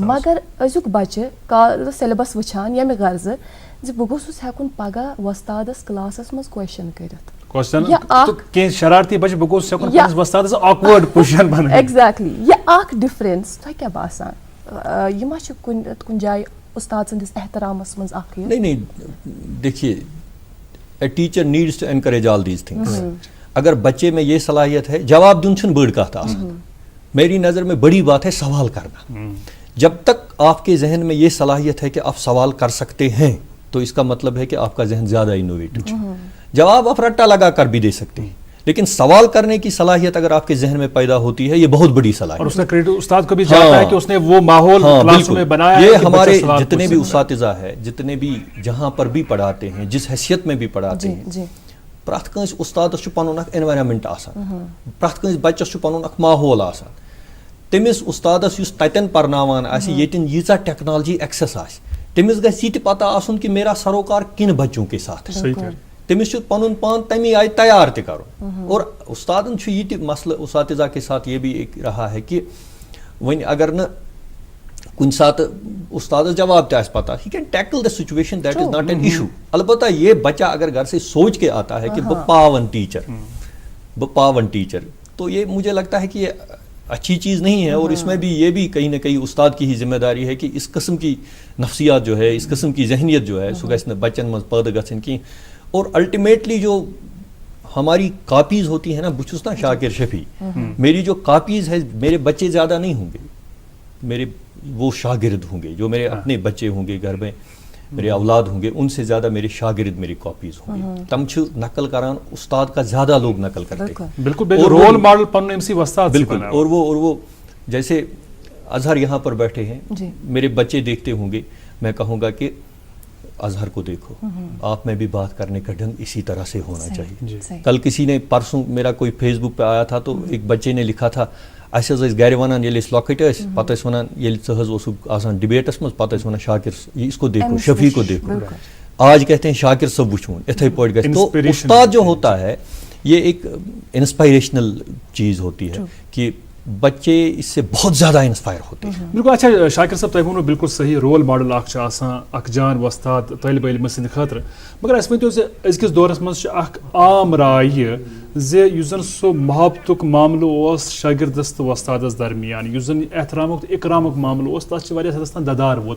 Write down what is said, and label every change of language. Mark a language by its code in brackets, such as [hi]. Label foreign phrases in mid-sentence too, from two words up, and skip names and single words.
[ks] مگر أزیُک بچہِ کالہٕ سیلبس وٕچھان ییٚمہِ غرضہٕ زِ بہٕ گوٚژھُس ہٮ۪کُن پگہہ وۄستادس کلاسس منٛز کوسچن کٔرِتھ. ایگزیکٹلی, یہ اکھ ڈفرنس تۄہہِ کیٛاہ باسان, یہ ما چھِ کُنہِ جایہِ استاد سٕنٛدِس احترامس منٛز اکھ؟ [ur] نہیں, دیکھیے, [en] a teacher needs to encourage all these things. [ur] اگر بچے میں یہ صلاحیت ہے, [ks] جواب دیُن چھُنہٕ بٔڑ کتھ آسان, [ur] میری نظر میں بڑی بات ہے سوال کرنا. جب تک آپ کے ذہن میں یہ صلاحیت ہے کہ آپ سوال کر سکتے ہیں تو اس کا مطلب ہے کہ آپ کا ذہن زیادہ انوویٹو ہے. جواب آپ رٹا لگا کر بھی دے سکتے ہیں لیکن سوال کرنے کی صلاحیت اگر آپ کے ذہن میں پیدا ہوتی ہے یہ بہت بڑی صلاحیت. اور اس کا کریڈٹ استاد کو بھی جاتا ہے کہ اس نے وہ ماحول کلاس میں بنایا. یہ ہمارے جتنے بھی اساتذہ ہیں جتنے بھی جہاں پر بھی پڑھاتے ہیں جس حیثیت میں بھی پڑھاتے ہیں [ks] پرٛٮ۪تھ کٲنٛسہِ اُستادس چھُ پنُن اکھ انوائرمنٹ آسان پرٛٮ۪تھ کٲنٛسہِ بچس چھُ پنُن اکھ ماحول آسان. تٔمِس اُستادس یُس تتٮ۪ن پرناوان آسہِ ییٚتٮ۪ن ییٖژاہ [en] technology access [ks] آسہِ تٔمِس گژھِ یہِ تہِ پتہ آسُن [ur] کہ میرا سروکار کن بچوں کے ساتھ ہے. [ks] تٔمِس چھُ پنُن پان تمی آیہِ تیار تہِ کرُن. اور استادن چھُ یہِ تہِ مسئلہ [ur] اساتذہ کے ساتھ یہ بھی ایک رہا ہے کہ [ks] وۄنۍ اگر نہٕ کُنہِ ساتہٕ استادس جواب تہِ آسہِ پتہ [en] he can tackle the situation that is not an issue. [ur] البتہ یہ بچہ اگر گھر سے سوچ کے آتا ہے کہ [ks] بہٕ پاون [ur] ٹیچر تو یہ مجھے لگتا ہے کہ یہ اچھی چیز نہیں ہے. اور اس میں بھی یہ بھی کہیں نہ کہیں استاد کی ہی ذمہ داری ہے کہ اس قسم کی نفسیات جو ہے اس قسم کی ذہنیت جو ہے [ks] سُہ گژھِ نہٕ بچن منٛز پٲدٕ گژھٕنۍ کینٛہہ. [ur] اور الٹیمیٹلی جو ہماری کاپیز ہوتی ہیں نا [ks] بہٕ چھُس [ur] نا شاکر شفیع میری جو کاپیز ہے میرے بچے زیادہ نہیں ہوں گے میرے وہ شاگرد ہوں گے جو میرے اپنے بچے ہوں گے گھر میں میرے اولاد ہوں گے ان سے زیادہ میرے شاگرد میری کاپیز ہوں گے. [ks] تم چھِ نقل کران [ur] استاد کا زیادہ لوگ نقل کرتے ہیں. [ks] بالکل [en] role model [ks] پنن امسی وستاد. [ur] بالکل. اور وہ جیسے اظہر یہاں پر بیٹھے ہیں میرے بچے دیکھتے ہوں گے میں کہوں گا کہ اظہر کو دیکھو آپ میں بھی بات کرنے کا ڈھنگ اسی طرح سے ہونا چاہیے. کل کسی نے پرسوں میرا کوئی فیس بک پہ آیا تھا تو ایک بچے نے لکھا تھا [ks] اَسہِ حظ ٲسۍ گرِ وَنان ییٚلہِ أسۍ لۄکٕٹۍ ٲسۍ پتہٕ ٲسۍ وَنان ییٚلہِ ژٕ حظ اوسُکھ آسان ڈِبیٹس منٛز پتہٕ ٲسۍ وَنان شاکر [ur] اس کو دیکھو شفیع کو دیکھو. آج کہتے ہیں [ks] شاکر صٲب وٕچھوُن اِتھَے پٲٹھۍ گژھِ. [ur] تو استاد جو ہوتا ہے یہ ایک انسپائریشنل چیز ہوتی ہے کہ بچے اس سے بہت زیادہ انسپائر ہوتے ہیں. بالکل. [ks] اچھا شاکر صاحب تۄہہِ ووٚنوُ بالکل صحیح [en] role model [ks] اکھ چھُ آسان اکھ جان وۄستاد طٲلبہِ علمہٕ سٕنٛدِ خٲطرٕ. مگر اَسہِ ؤنۍتو زِ أزکِس دورس منٛز چھُ اکھ عام راے زِ یُس زن سُہ محبتُک معاملہٕ اوس شٲگِردس تہٕ وۄستادس درمیان یُس زن احترامُک تہٕ اِکرامُک معاملہٕ اوس تتھ چھِ واریاہ حدس تام ددار ووتمُت.